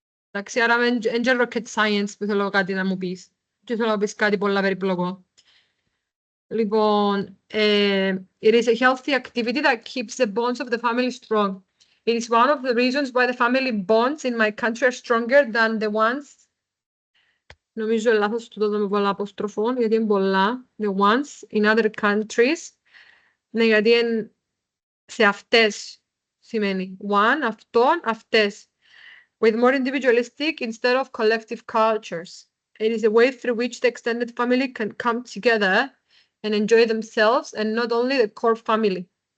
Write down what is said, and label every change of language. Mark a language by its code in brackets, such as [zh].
[el] Εντάξει, άρα δεν είναι rocket science που θέλω κάτι να μου πεις. Και θέλω να πεις κάτι πολλά περιπλοκό. [en] Λοιπόν, it is a healthy activity that keeps the bonds of the family strong. It is one of the reasons why the family bonds in my country are stronger than the ones. [el] Νομίζω λάθος του δώσαμε πολλά αποστροφών, γιατί είναι πολλά. [en] The ones in other countries. [el] Ναι, γιατί είναι σε αυτές σημαίνει. One, αυτόν, αυτές. [en] With more individualistic instead of collective cultures. It is a way through which the extended family can come together and enjoy themselves, and not only the core family.